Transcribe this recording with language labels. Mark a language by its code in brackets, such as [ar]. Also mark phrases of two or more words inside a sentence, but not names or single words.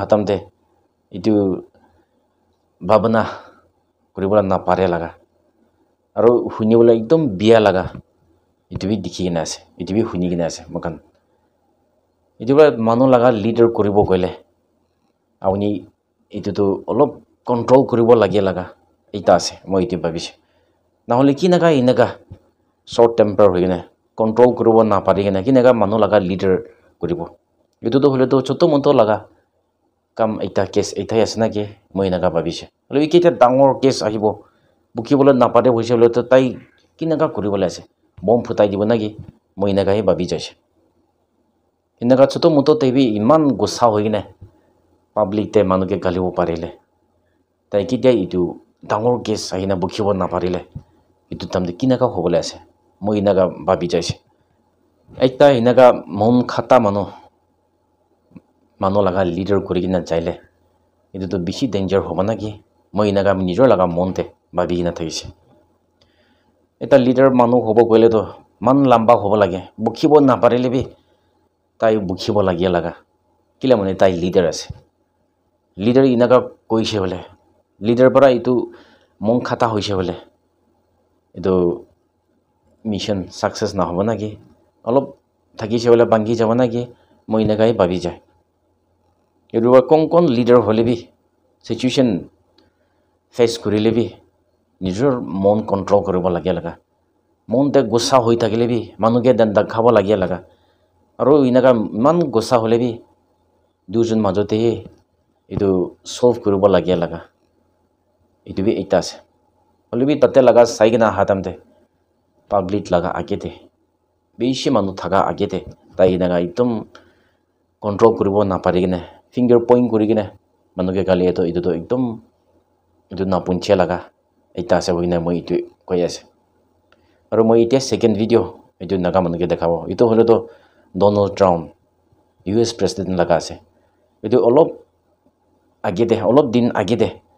[nag] hatam de itu babana koribola na pare laga aru hunibola ekdom biya laga itu bi dikhina ase itu bi hunigina ase makan itu ba manu laga leader koribo koile awni itu to olop control koribo lage laga eta ase moi itu babise na hole ki naga inaga [en] short temper [nag] hoigene control koribo na pari gena ki naga manu laga leader koribo itu to hole to choto monto laga kam eta case eta asna ke moi naga babise hole ikita dangor case ahibo bukibola na pare hoise hole to tai ki naga koribo ase bom futai dibo nagi moi naga he babi jaise inaga choto monto tebi iman gussa hoigene public te manuke galibo parile tai kitia itu dangor case ahina bukhibo na parile itu tamde kinaka hobole ase moi inaga babi jaise ekta inaga mon khata manu laga leader korigina jaile itu to bishi danger hoba naki moi inaga nijor laga monte babi gina thagise eta leader manu hobo koile to man lamba hobo lage bukhibo na parile bi tai bukhibo lage laga kila mone tai leader ase leader inaga koise bole leader para itu mon khata hoise bole itu [en] mission success [nag] na hobo naki olop thakise bole bangi jabo naki moi inaga babi jay eruwa kon leader hole bi [en] situation face [nag] korile bi nijor mon control koribo lage laga mon te gussa hoi thakile bi manuke den dakhabo lage laga aro inaga man gussa hole bi দুজন মাজতে এইটো সলভ কৰিব লাগে লাগা এইটো বি এটা আছে হলিবি তাতে লাগা চাইগিনা হাতামতে পাব্লিক লাগা আগেতে বেছি মানুহ থাকা আগেতে তাই নাগা একদম কন্ট্রোল কৰিব নাপাৰি কিনে [en] finger point [nag] কৰি কিনে মানুহকে গালি এইটো একদম এইটো নাপুঞ্চে লাগা এটা আছে হৈ কিনে মই এইটো কৈ আছে আৰু মই এতিয়া [en] second video' [nag] এইটো নাগা মানুহকে দেখাব এইটো হলেতো ডোনাল্ড ট্ৰাম্প [en] US president [nag] লাগা আছে এইটো অলপ আগেতে অলপ দিন আগেতে